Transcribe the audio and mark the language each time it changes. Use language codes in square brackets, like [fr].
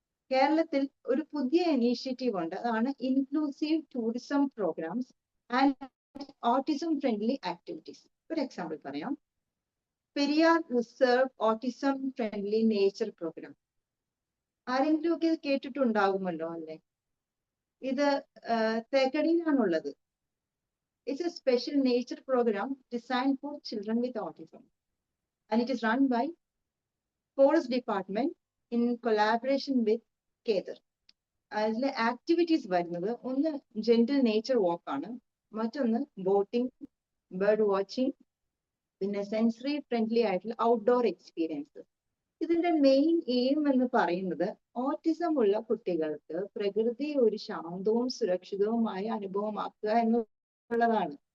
[ml] കേരളത്തിൽ ഒരു പുതിയ ഇനീഷ്യേറ്റീവ് ഉണ്ട്, അതാണ് inclusive tourism programmes and autism friendly activities. ഒരു എക്സാമ്പിൾ പറയാം. Periyar reserve autism friendly nature programme. ആരെങ്കിലും ഒക്കെ ഇത് കേട്ടിട്ടുണ്ടാകുമല്ലോ അല്ലെ? ഇത് തേക്കടിയിലാണുള്ളത്. [en] It's a special nature program designed for children with autism, and it is run by Forest Department in collaboration with Kether. [ml] അതിലെ activities വരുന്നത് ഒന്ന് ജെന്റിൽ നേച്ചർ വാക്ക് ആണ്, മറ്റൊന്ന് ബോട്ടിംഗ്, ബേർഡ് വാച്ചിങ്, പിന്നെ സെൻസറി ഫ്രണ്ട്ലി ആയിട്ടുള്ള ഔട്ട്ഡോർ എക്സ്പീരിയൻസ്. ഇതിന്റെ main aim എന്ന് പറയുന്നത് ഓട്ടിസം ഉള്ള കുട്ടികൾക്ക് പ്രകൃതി ഒരു ശാന്തവും സുരക്ഷിതവുമായ അനുഭവമാക്കുക എന്നുള്ളതാണ്.